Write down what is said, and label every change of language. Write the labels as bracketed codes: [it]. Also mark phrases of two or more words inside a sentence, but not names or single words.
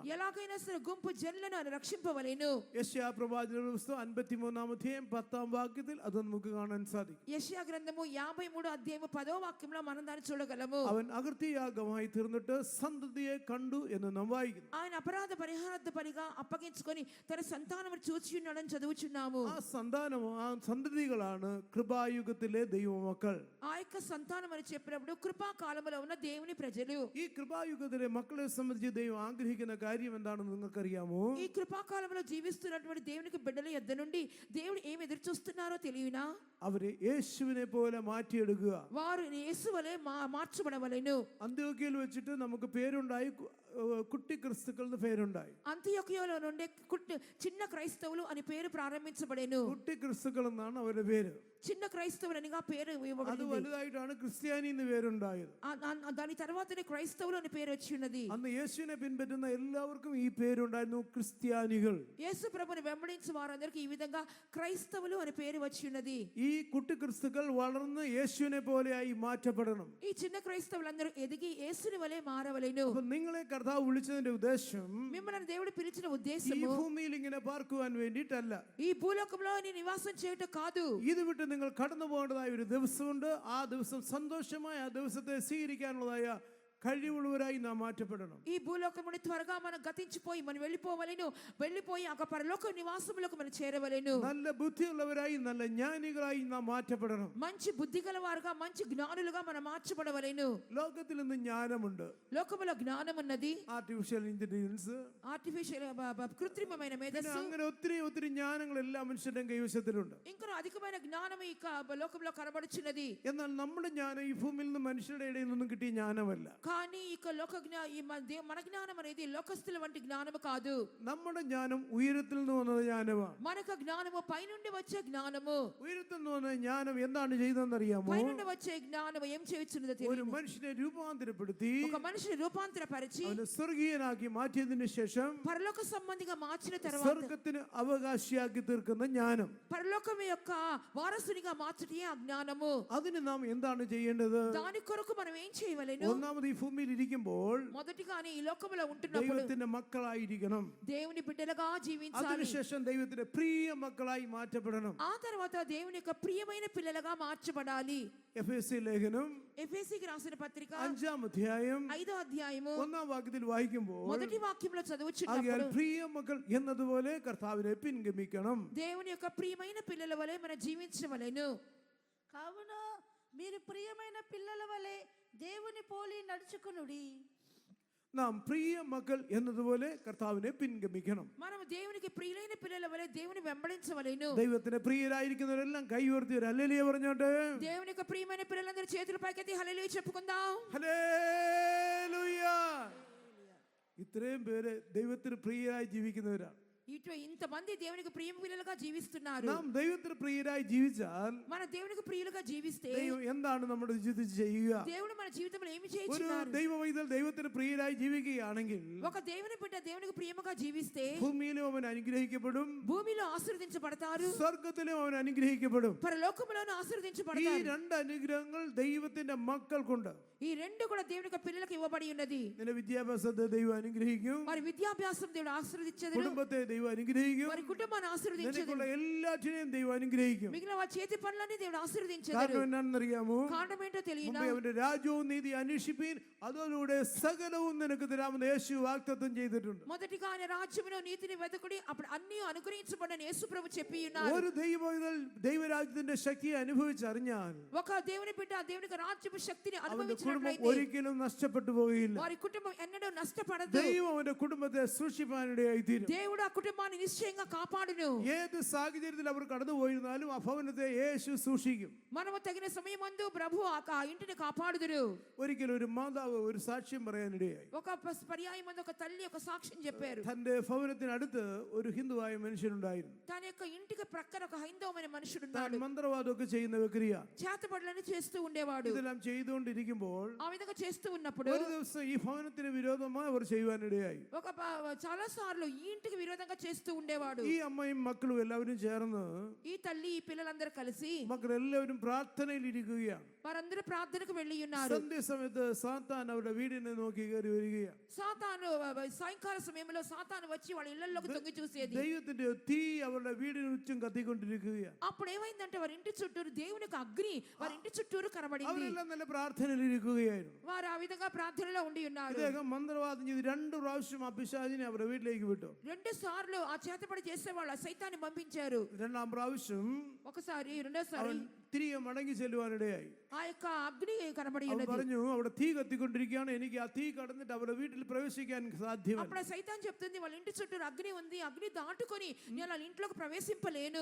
[te] ఎలాగైనా సరే గుంపు జనులను ఆయన రక్షింపవలెను. [ml] യെശയ്യാ പ്രവാചകന്റെ പുസ്തകം 53-ാം അധ്യായം 10-ാം വാക്യത്തിൽ അത് നമുക്ക് കാണാൻ സാധിക്കും. [te] యెషయా గ్రంథము 53 అధ్యాయము 10వ వాక్యంలో మనం దాన్ని చూడగలము. [ml] അവൻ അകൃത്യയാഗമായി തീർന്നിട്ട് സന്തതിയെ കണ്ടു എന്ന് നാം വായിക്കുന്നു. [te] ఆయన అపరాధ పరిహారార్థ బలిగా అప్పగించుకొని తన సంతానమును చూచి ఉన్నాడని చదువుచున్నాము. [ml] ആ സന്തതികളാണ് കൃപായുഗത്തിലെ ദൈവമക്കൾ. [te] ఆ యొక్క సంతానం అని చెప్పినప్పుడు కృపా కాలములో ఉన్న దేవుని ప్రజలు. [ml] ഈ കൃപായുഗത്തിലെ മക്കളെ സംബന്ധിച്ച് ദൈവം ആഗ്രഹിക്കുന്ന കാര്യം എന്താണെന്ന് നിങ്ങൾക്കറിയാമോ? [te] ఈ కృపా కాలంలో జీవిస్తున్నటువంటి దేవునికి బిడ్డల యొద్ద నుండి దేవుడు ఏమి ఎదురు చూస్తున్నారో తెలియనా? [ml] അവരെ യേശുവിനെ പോലെ മാറ്റിയെടുക്കുക. [te] వారు యేసు వలె మార్చబడవలెను. [ml] അന്ത്യോക്യയിൽ വെച്ചിട്ട് നമുക്ക് പേരുണ്ടായി, കുട്ടി ക്രിസ്തുക്കൾ എന്ന് പേരുണ്ടായി. [te] అంతియొకయలో నుండి చిన్న క్రైస్తవులు అని పేరు ప్రారంభించబడెను. [ml] കുട്ടി ക്രിസ്തുക്കൾ എന്നാണ് അവരുടെ പേര്. [te] చిన్న క్రైస్తవులనిగా పేరు [ml] അത് [te] ఇవ్వబడింది. [ml] വലുതായിട്ടാണ് ക്രിസ്ത്യാനി എന്ന് പേരുണ്ടായത്. [te] దాని తర్వాతనే క్రైస్తవులు అని పేరు వచ్చి ఉన్నది. [ml] അന്ന് യേശുവിനെ പിൻപറ്റുന്ന എല്ലാവർക്കും ഈ പേരുണ്ടായിരുന്നു, ക്രിസ്ത്യാനികൾ. [te] యేసు ప్రభుని వెంబడించే వారందరికీ ఈ విధంగా క్రైస్తవులు అని పేరు వచ్చి ఉన్నది. [ml] ഈ കുട്ടി ക്രിസ്തുക്കൾ വളർന്ന് യേശുവിനെ പോലെയായി മാറ്റപ്പെടണം. [te] ఈ చిన్న క్రైస్తవులందరూ ఎదిగి యేసుని వలె మారవలెను. [ml] അപ്പൊ നിങ്ങളെ കർത്താവ് വിളിച്ചതിന്റെ ഉദ്ദേശം [te] మిమ్మల్ని దేవుడు పిలిచిన [ml] ഈ [te] ఉద్దేశము [ml] ഭൂമിയിൽ ഇങ്ങനെ പാർക്കുവാൻ വേണ്ടിയിട്ടല്ല. [te] ఈ భూలోకంలో నీ నివాసం చేయుట కాదు. [ml] ഇത് വിട്ട് നിങ്ങൾ കടന്നു പോകേണ്ടതായ ഒരു ദിവസമുണ്ട്. ആ ദിവസം സന്തോഷമായി ആ ദിവസത്തെ സ്വീകരിക്കാനുള്ളതായ കഴിവുള്ളവരായി നാം മാറ്റപ്പെടണം. [te] ఈ భూలోకముని త్వరగా మనం గతించిపోయి మనం వెళ్ళిపోయి ఆ పరలోక నివాసములకు మనం చేరవలెను. [ml] നല്ല ബുദ്ധിയുള്ളവരായി, നല്ല ജ്ഞാനികളായി നാം മാറ്റപ്പെടണം. [te] మంచి బుద్ధి గలవారుగా, మంచి జ్ఞానులుగా మనం మార్చబడవలెను. [ml] ലോകത്തിൽ ഇന്ന് ജ്ഞാനമുണ്ട്. [te] లోకములో జ్ఞానం ఉన్నది. [en] artificial intelligence, [te] ఆర్టిఫిషియల్ కృత్రిమమైన మేధస్సు, [ml] അങ്ങനെ ഒത്തിരി ജ്ഞാനങ്ങൾ എല്ലാ മനുഷ്യരുടെ കൈവശത്തിലുണ്ട്. [te] ఇంకా అధికమైన జ్ఞానం ఈ లోకంలో కనబడుచున్నది. [ml] എന്നാൽ നമ്മുടെ ജ്ഞാനം ഈ ഭൂമിയിൽ നിന്ന് മനുഷ്യരുടെ ഇടയിൽ നിന്നും കിട്ടിയ ജ്ഞാനമല്ല. [te] కానీ ఇక మన జ్ఞానం అనేది లోకస్తుల వంటి జ్ఞానము కాదు. [ml] നമ്മുടെ ജ്ഞാനം ഉയരത്തിൽ നിന്ന് വന്ന ജ്ഞാനമാണ്. [te] మనకు జ్ఞానము పైనుండి వచ్చే జ్ఞానము. [ml] ഉയരത്തിൽ നിന്ന് വന്ന ജ്ഞാനം എന്താണ് ചെയ്തതെന്ന് അറിയാമോ? [te] పైనుండి వచ్చే జ్ఞానం ఏం చేయుచున్నదో [ml] ഒരു [te] తెలియదు. [ml] മനുഷ്യനെ രൂപാന്തരപ്പെടുത്തി [te] ఒక మనిషిని రూపాంతరపరిచి [ml] അവനെ സ്വർഗീയനാക്കി മാറ്റിയതിനു ശേഷം [te] పరలోక సంబంధిగా మార్చిన తర్వాత [ml] സ്വർഗത്തിന് അവകാശിയാക്കി തീർക്കുന്ന ജ്ഞാനം, [te] పరలోకం యొక్క వారసునిగా మార్చటే ఆ జ్ఞానము. [ml] അതിന് നാം എന്താണ് ചെയ്യേണ്ടത്? [te] దాని కొరకు మనం ఏం చేయవలెను? [ml] ഒന്നാമത് ഈ ഭൂമിയിൽ ഇരിക്കുമ്പോൾ [te] మొదటిగానే ఈ లోకంలో ఉంటున్నప్పుడు [ml] ദൈവത്തിന്റെ മക്കളായിരിക്കണം. [te] దేవుని బిడ్డలుగా జీవించాలి. [ml] അതിനുശേഷം ദൈവത്തിന്റെ പ്രിയ മക്കളായി മാറ്റപ്പെടണം. [te] ఆ తర్వాత దేవుని యొక్క ప్రియమైన పిల్లలుగా మార్చబడాలి. [ml] എഫെസി ലേഖനം [te] ఎఫెసీకి రాసిన పత్రిక [ml] 5-ാം അധ്യായം [te] 5వ అధ్యాయము [ml] 1-ാം വാക്യത്തിൽ വായിക്കുമ്പോൾ, [te] మొదటి వాక్యంలో [ml] ആകയാൽ [te] చదువుచున్నప్పుడు [ml] പ്രിയ മക്കൾ എന്നതുപോലെ കർത്താവിനെ പിൻഗമിക്കണം. [te] దేవుని యొక్క ప్రియమైన పిల్లల వలె మనం జీవించవలెను. కావున మీరు ప్రియమైన పిల్లల వలె దేవుని పోలి నడుచుకునుడి. [ml] നാം പ്രിയ മക്കൾ എന്നതുപോലെ കർത്താവിനെ പിൻഗമിക്കണം. [te] మనం దేవునికి ప్రియులైన పిల్లల వలె దేవుని వెంబడించవలెను. [ml] ദൈവത്തിന് പ്രിയരായിരിക്കുന്നവരെല്ലാം കൈ ഉയർത്തി ഒരു ഹല്ലേലൂയ പറഞ്ഞോട്ടെ. [te] దేవుని యొక్క ప్రియమైన పిల్లలందరూ చేతులు పైకెత్తి హల్లెలూయా చెప్పుకుందాం. [ml] ഹല്ലേലൂയ. ഇത്രയും പേര് ദൈവത്തിന് പ്രിയരായി ജീവിക്കുന്നവരാണ്. [te] ఇంతమంది దేవునికి ప్రియ పిల్లలుగా జీవిస్తున్నారు. [ml] നാം ദൈവത്തിന് പ്രിയരായി ജീവിച്ചാൽ [te] మన దేవునికి ప్రియులుగా జీవిస్తే [ml] ദൈവം എന്താണ് നമ്മുടെ ജീവിതത്തിൽ ചെയ്യുക? [te] దేవుడు మన జీవితంలో ఏమి [ml] ഒരു [te] చేయుచున్నారు? [ml] ദൈവവൈതൽ ദൈവത്തിന് പ്രിയരായി ജീവിക്കുകയാണെങ്കിൽ [te] ఒక దేవుని బిడ్డ దేవునికి ప్రియముగా జీవిస్తే [ml] ഭൂമിയിലും അവൻ അനുഗ്രഹിക്കപ്പെടും, [te] భూమిలో ఆశీర్వదించబడతారు, [ml] സ്വർഗത്തിലും അവൻ അനുഗ്രഹിക്കപ്പെടും. [te] పరలోకములోను [ml] ഈ [te] ఆశీర్వదించబడతారు. [ml] രണ്ട് അനുഗ്രഹങ്ങൾ ദൈവത്തിന്റെ മക്കൾക്കുണ്ട്. [te] ఈ రెండు కూడా దేవుని యొక్క పిల్లలకు ఇవ్వబడి ఉన్నది. [ml] നിന്റെ വിദ്യാഭ്യാസത്തെ ദൈവം അനുഗ്രഹിക്കും, [te] వారి విద్యాభ్యాసం దేవుడు ఆశీర్వదించెదరు, [ml] കുടുംബത്തെ ദൈവം അനുഗ്രഹിക്കും, [te] వారి కుటుంబాన్ని ఆశీర్వదించెదరు, [ml] നിനക്കുള്ള എല്ലാ എല്ലാറ്റിനെയും ദൈവം അനുഗ്രഹിക്കും. [te] మిగిలిన వారి చేతి పనులన్నీ దేవుడు ఆశీర్వదించెదరు. [ml] കാരണം എന്നാണെന്നറിയാമോ? [te] కారణం ఏంటో తెలియనా? [ml] മുമ്പേ അവന്റെ രാജ്യവും നീതി അന്വേഷിപ്പീൻ, അതോടുകൂടെ സകലവും നിനക്ക് തരാമെന്ന് യേശു വാഗ്ദത്തം ചെയ്തിട്ടുണ്ട്. [te] మొదటిగా ఆయన రాజ్యమును నీతిని వెతకుడి, అప్పుడు అన్ని అనుగ్రహించబడని యేసు ప్రభు చెప్పి ఉన్నారు. [ml] ഒരു ദൈവരാജ്യത്തിന്റെ ശക്തിയെ അനുഭവിച്ചറിഞ്ഞാൽ [te] ఒక దేవుని బిడ్డ దేవునికి రాజ్యపు శక్తిని [ml] അവന്റെ കുടുംബം [te] అనుభవించినట్లయితే [ml] ഒരിക്കലും നഷ്ടപ്പെട്ടു പോവുകയില്ല. [te] వారి కుటుంబం ఎన్నడూ నష్టపడదు. [ml] ദൈവം അവന്റെ കുടുംബത്തെ സൂക്ഷിപ്പാനിടയായി തീരും. [te] దేవుడు ఆ కుటుంబాన్ని నిశ్చయంగా కాపాడును. [ml] ഏത് സാഹചര്യത്തിൽ അവർ കടന്നുപോയിരുന്നാലും ആ ഭവനത്തെ യേശു സൂക്ഷിക്കും. [te] మనము తగిన సమయమందు ప్రభు ఆ ఇంటిని కాపాడుదురు. [ml] ഒരിക്കലും ഒരു മാതാവ് ഒരു സാക്ഷ്യം പറയാനിടയായി. [te] ఒక పర్యాయమందు ఒక తల్లి ఒక సాక్ష్యం చెప్పారు. [ml] തന്റെ ഭവനത്തിനടുത്ത് ഒരു ഹിന്ദുവായ മനുഷ്യനുണ്ടായിരുന്നു. [te] తన యొక్క ఇంటికి ప్రక్కన ఒక హైందవమైన మనుషుడు [ml] താൻ [te] ఉన్నాడు. [ml] മന്ത്രവാദമൊക്കെ ചെയ്യുന്ന വ്യക്തിയാണ്. [te] చేతబడులను చేస్తూ ఉండేవాడు. [ml] ഇതെല്ലാം ചെയ്തുകൊണ്ടിരിക്കുമ്പോൾ [te] ఆ విధంగా చేస్తూ ఉన్నప్పుడు [ml] ഒരു ദിവസം ഈ ഭവനത്തിന് വിരോധമായി അവർ ചെയ്യുവാനിടയായി. [te] ఒక చాలా సార్లు ఈ ఇంటికి విరోధంగా చేస్తూ ఉండేవాడు. [ml] ഈ അമ്മയും മക്കളും എല്ലാവരും ചേർന്ന് [te] ఈ తల్లి ఈ పిల్లలందరూ కలిసి [ml] മക്കളെല്ലാവരും പ്രാർത്ഥനയിൽ ഇരിക്കുകയാണ്. [te] వారందరూ ప్రార్థనకు వెళ్ళి ఉన్నారు. [ml] സന്ധ്യാസമയത്ത് സാത്താൻ അവരുടെ വീടിനെ നോക്കി കയറി വരികയാണ്. [te] సాతాను సాయంకాల సమయంలో సాతాను వచ్చి వాళ్ళ ఇళ్లలోకి తొంగి చూసేది. [ml] ദൈവത്തിന്റെ തീ അവരുടെ വീടിന് ചുറ്റും കത്തിക്കൊണ്ടിരിക്കുകയാണ്. [te] అప్పుడు ఏమైందంటే వారి ఇంటి చుట్టూరు దేవునికి అగ్ని వారి ఇంటి చుట్టూరు కనబడింది. [ml] അവരെല്ലാം നല്ല പ്രാർത്ഥനയിൽ ഇരിക്കുകയായിരുന്നു. [te] వారు ఆ విధంగా ప్రార్థనలో ఉండి ఉన్నారు. [ml] അദ്ദേഹം മന്ത്രവാദം ചെയ്ത് 2 പ്രാവശ്യം ആ പിശാചിനെ അവരുടെ വീട്ടിലേക്ക് വിട്ടു. [te] 2 సార్లు ఆ చేతపడి చేసేవాళ్ళు ఆ సైతాన్ని పంపించారు. [ml] 2ാം പ്രാവശ്യം [te] ఒకసారి రెండోసారి [ml] അവൻ തിരികെ മടങ്ങി ചെല്ലുവാനിടയായി. [te] ఆ యొక్క అగ్ని కనబడి [ml] അവൻ [te] ఉన్నది. [ml] പറഞ്ഞു, അവിടെ തീ കത്തിക്കൊണ്ടിരിക്കുകയാണ്, എനിക്ക് ആ തീ കടന്നിട്ട് അവരുടെ വീട്ടിൽ പ്രവേശിക്കാൻ സാധ്യമല്ല. [te] అప్పుడు సైతాన్ చెప్తుంది వాళ్ళ ఇంటి చుట్టూ అగ్ని ఉంది, అగ్ని దాటుకొని నేను వాళ్ళ ఇంట్లోకి ప్రవేశింపలేను.